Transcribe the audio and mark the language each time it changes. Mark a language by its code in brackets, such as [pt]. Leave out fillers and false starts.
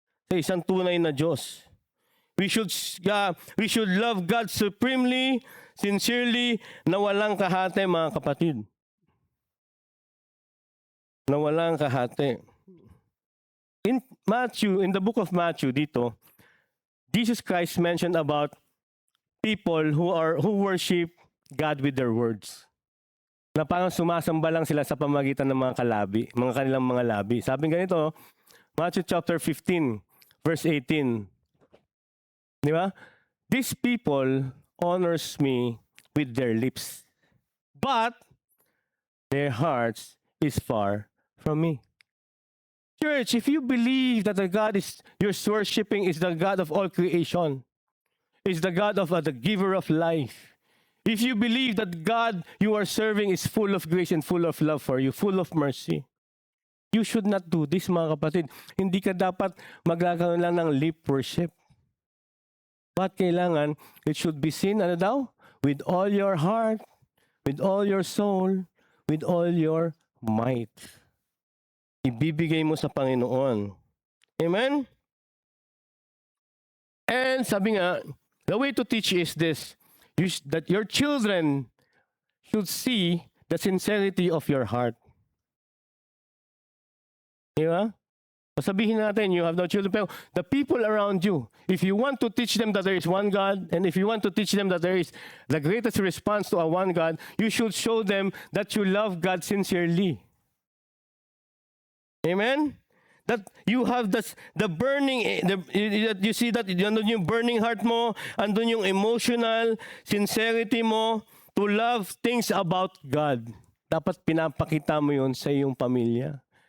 [tl] Sa isang tunay na Diyos. [en] We should love God supremely, sincerely, [tl] na walang kahate, mga kapatid. Na walang kahate. [en] In the book of Matthew, [tl] dito, [en] Jesus Christ mentioned about people who worship God with their words. [tl] Na parang sumasamba lang sila sa pamagitan ng mga kanilang mga labi. Sabi ganito, Matthew chapter 15, verse 18. Di ba? [en] These people honors me with their lips, but their hearts is far from me. Church, if you believe that the God you're worshiping is the God of all creation, is the God of the giver of life, if you believe that God you are serving is full of grace and full of love for you, full of mercy, you should not do this, [tl] mga kapatid. Hindi ka dapat magkakaroon lang ng lip worship. But kailangan, [en] it should be seen, [tl] ano daw? [en] With all your heart, with all your soul, with all your might. [tl] Ibibigay mo sa Panginoon. [en] Amen? And [tl] sabi nga, [en] the way to teach is this, that your children should see the sincerity of your heart. Diba? Sabihin natin, you have no children, pero the people around you, if you want to teach them that there is one God, and if you want to teach them that there is the greatest response to a one God, you should show them that you love God sincerely. Amen? That you have the burning, you see that [tl] andun yung [en] burning heart mo, andun yung emotional sincerity mo to love things about God. [tl] Dapat pinapakita mo yun sa iyong pamilya.